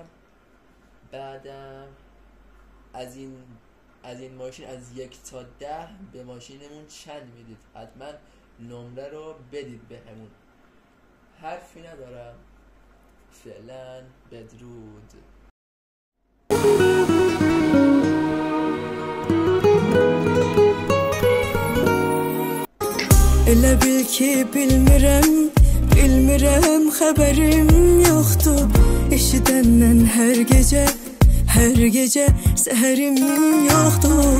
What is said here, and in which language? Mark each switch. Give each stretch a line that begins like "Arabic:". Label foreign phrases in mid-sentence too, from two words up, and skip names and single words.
Persian: بعدم از این ماشین از 1 تا 10 به ماشینمون چند میدید؟ حتما نمره رو بدید بهمون. حرفی ندارم. فعلا بدرود.
Azerbaijani: Elə bil ki bilmirəm xəbərim yoxdur. Eşidəndən hər gecə səhərim yoxdur.